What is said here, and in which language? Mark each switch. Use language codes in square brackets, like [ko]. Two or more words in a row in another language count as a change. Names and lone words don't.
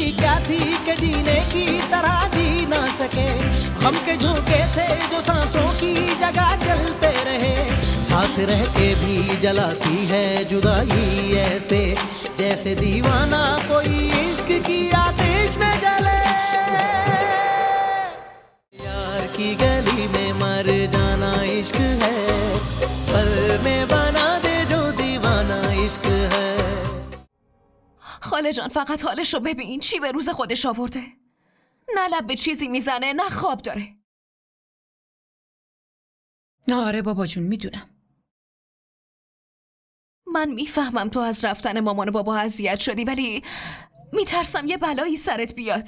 [hi] क्या थी कि जीने की तरह जी न सके, हम के झोंके थे जो सांसों की जगह चलते रहे, साथ रह के भी जलाती है जुदाई ऐसे, जैसे दीवाना कोई इश्क की आतिश में जले, यार की गली में मर जाना इश्क है, पल में बना दे जो दीवाना इश्क है. [fa] خاله جان فقط حالش رو ببین، چی به روز خودش آورده. نه لب به چیزی میزنه نه خواب داره. آره بابا جون میدونم. من میفهمم تو از رفتن مامان و بابا اذیت شدی، ولی میترسم یه بلایی سرت بیاد.